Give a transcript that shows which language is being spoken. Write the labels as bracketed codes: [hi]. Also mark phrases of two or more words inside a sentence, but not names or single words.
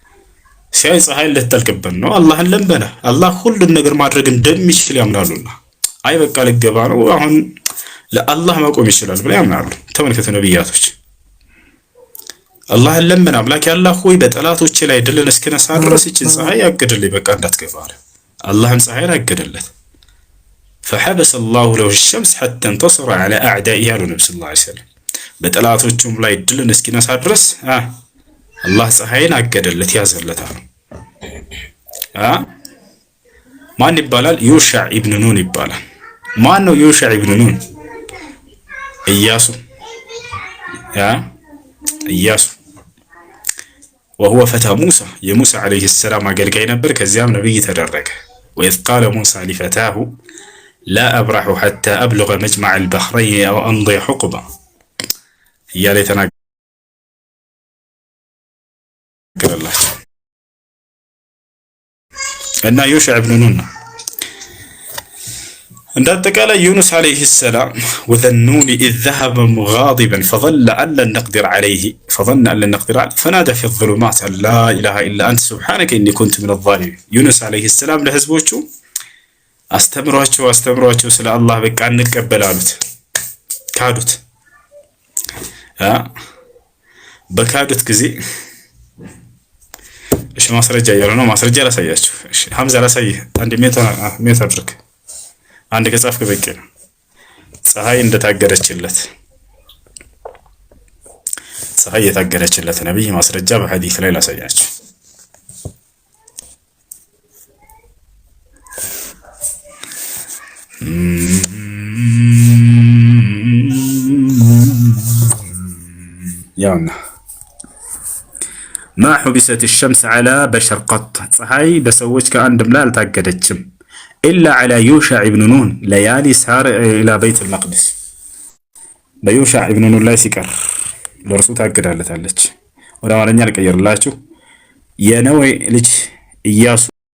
[am] ሲያይ ፀሐይ ልትጠልቅበት ነው። አላህን ለመነ። አላህ ሁሉን ነገር ማድረግ እንደሚችል ያምናሉና አይ በቃ ልገባ ነው አሁን ለአላህ መቆም ይችላል ብለው ያምናሉ። ተመልከቱ ነብያቶች አላህን ለምን አምላክ ያላህ ሆይ በጠላቶቼ ላይ ድልን እስክነሳ ድረስ እቺን ፀሐይ ያገደልኝ በቃ እንዳትገፋ አለ። አላህም ፀሐይን አገደለት። [ar] فحبس الله له الشمس حتى انتصر على اعدائه [am] ያሉ ነብዩ [ar] صلى الله عليه وسلم [am] በጠላቶቹም ላይ ድልን እስኪነሳ ድረስ አላህ ፀሐይን አገደለት ያዘለት አሉ። ማን ይባላል? ዩሻዕ ኢብኑ ኑን ይባላል። ማን ነው ዩሻዕ ኢብኑ ኑን? ኢያሱ ኢያሱ [ar] وهو فتى موسى [am] የሙሳ [ar] عليه السلام [am] አገልጋይ ነበር። ከዚያም ነብይ ተደረገ። [ar] وإذ قال موسى لفتاه لا أبرح حتى أبلغ مجمع البحرين أو أمضي حقبة [am] እያለ የተናገረላቸው እና ዩሻዕ ኢብኑ ኑን ነው። [ar] እንዳጠቃላይ ዩኑስ عليه السلام وذنون إذ ذهب مغاضبا فظن أن لن نقدر عليه فنادى في الظلمات أن لا إله إلا أنت سبحانك إني كنت من الظالمين ዩኑስ عليه السلام ለህዝቦቹ [am] አስተምሯቸው ስለ አላህ በቃ እንቀበል አሉት። ካዱት። በካዱት ጊዜ እሺ ማስረጃ ያለው ነው። ማስረጃ ላሳያችሁ። እሺ ሐምዛ ላሳይህ። አንድ ሜት አድርግ። አንድ ከጻፍክ በቂ ነው። ፀሐይ እንደታገደችለት ፀሐይ የታገደችለት ነብይ ማስረጃ በሐዲስ ላይ ላሳያችሁ። ያውና [ar] ما حبست الشمس على بشر قط [am] ፀሐይ በሰዎች ከአንድም ላይ አልታገደችም [ar] إلا على يوشع بن نون ليالي سار إلى بيت المقدس [am] በዩሻዕ ኢብኑ ኑን ላይ ሲቀር ለእርሱ ታገዳለታለች። ወደ አማርኛ ልቀይርላችሁ። የነዌ ልጅ ኢያሱ